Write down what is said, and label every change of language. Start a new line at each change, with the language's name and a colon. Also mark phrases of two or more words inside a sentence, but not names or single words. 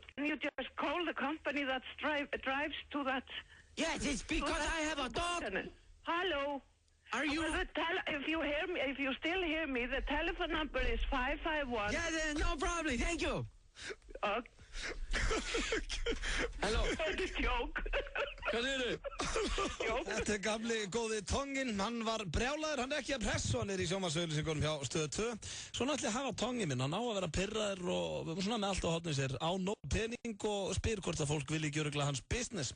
English: You just call the company that drives to that... Yes, it's because I have a dog. Hello. Are you... If you hear me, if you still hear me, the telephone number is 551... Yeah, no problem. Thank you. Hello.
Icelandic: Þetta er joke. Hvað segirðu? Þetta er gamli góði Tongin. Hann var brjálaður, hann er ekki að pressa hann í sjónvarpsauglýsingunum hjá Stöð 2. Svona ætli að hafa Tongin minn, hann á að vera pirraður og svona með allt á hotnum sér á nóg pening og spyr hvort að fólk vilji gjöruglega hans business.